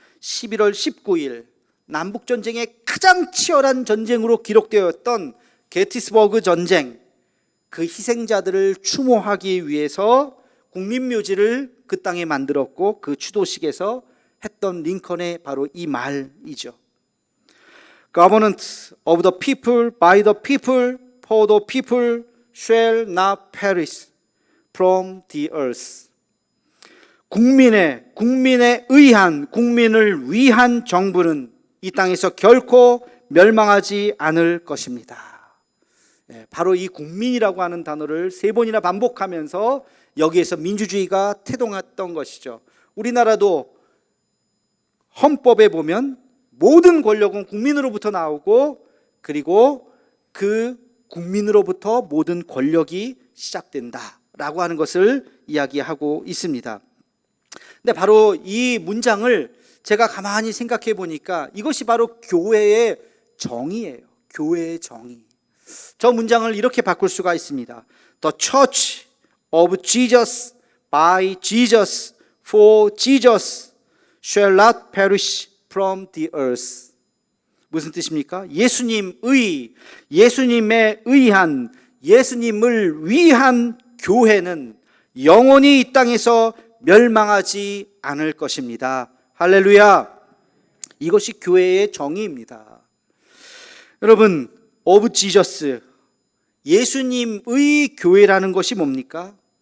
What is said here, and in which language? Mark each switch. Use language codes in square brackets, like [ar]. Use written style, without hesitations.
[ko] 11월 19일 남북전쟁의 가장 치열한 전쟁으로 기록되었던 게티스버그 전쟁, 그 희생자들을 추모하기 위해서 국민묘지를 그 땅에 만들었고 그 추도식에서 했던 링컨의 바로 이 말이죠. [en] Government of the people, by the people, for the people shall not perish from the earth. [ko] 국민의 의한, 국민을 위한 정부는 이 땅에서 결코 멸망하지 않을 것입니다. 바로 이 국민이라고 하는 단어를 3번이나 반복하면서 여기에서 민주주의가 태동했던 것이죠. 우리나라도 헌법에 보면 모든 권력은 국민으로부터 나오고 그리고 그 국민으로부터 모든 권력이 시작된다라고 하는 것을 이야기하고 있습니다. 근데 바로 이 문장을 제가 가만히 생각해 보니까 이것이 바로 교회의 정의예요. 교회의 정의. 저 문장을 이렇게 바꿀 수가 있습니다. [en] The Church of Jesus, by Jesus, for Jesus shall not perish from the earth. [ko] 무슨 뜻입니까? 예수님의, 예수님의 의한, 예수님을 위한 교회는 영원히 이 땅에서 멸망하지 않을 것입니다. 할렐루야. 이것이 교회의 정의입니다. 여러분, [en] of Jesus, [ko] 예수님의 교회라는 것이 뭡니까?